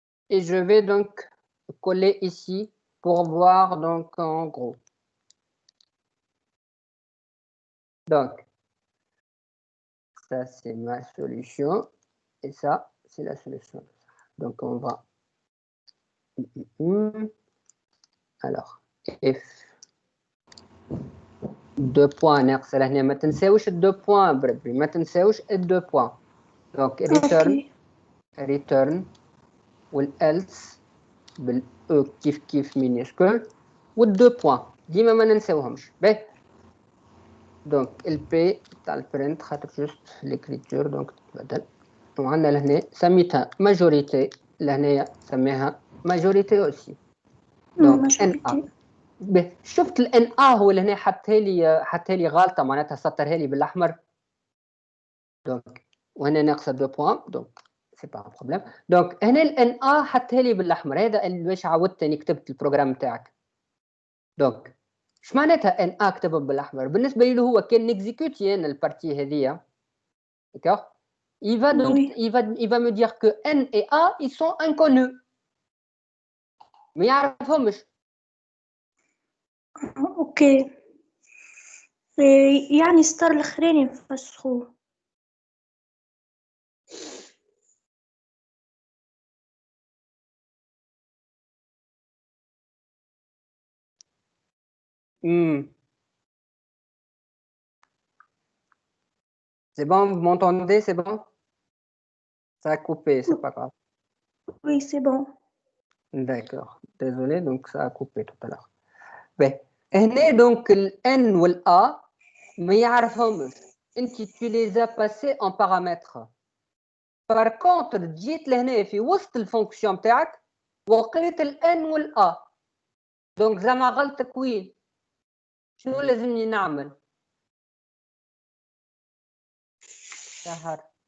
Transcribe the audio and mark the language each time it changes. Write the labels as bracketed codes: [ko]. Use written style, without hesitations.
[fr] Et je vais donc coller ici pour voir donc en gros. Donc, ça c'est ma solution et ça c'est la solution. Donc on va. [ar] Alors, F 2 points ناقصة هنا ما تنساوش 2 points بربي ما تنساوش 2 points. Donc return والelse بالأو كيف minuscule وال2 points ديما ما ننساوهمش. باهي. Donc LP تاع البرنت خاطر جوست l'écriture donc تبدل. وعندنا لهنا سميتها majorité لهنايا سميها majorité aussi. [fr] Donc NA. [ar] شفت ال NA هو لهنا حطها لي غلطة معناتها سطرها لي بالأحمر. [fr] Donc [ar] وهنا ناقصة [fr] 2 points donc c'est pas un problème. [ar] Donc هنا ال NA حطها لي بالأحمر هذا اللي باش عودت اني كتبت البروجرام تاعك. Donc اش معناتها ان ا كتبها بالاحمر؟ بالنسبه لي هو كان نكزيكوتي انا البارتي هذيا داكوغ [fr] il va donc il va me dire que n et a ils sont inconnus [ar] ما يعرفهمش اوكي. يعني ستار الاخرين نفسخوه. [fr] C'est bon, vous m'entendez, c'est bon? Ça a coupé, c'est pas grave. Oui, c'est bon. D'accord. Désolé, donc ça a coupé tout à l'heure. Ben, [ar] هنا [fr] donc le N ou le A [ar] ما يعرفهمش. انت [fr] tu les as passés en paramètres. Par contre [ar] جيت لهنا في وسط الفونكسيون بتاعك وقريت ال N وال A. donc زعما غلطك وين؟ شنو لازمني نعمل؟ سحر.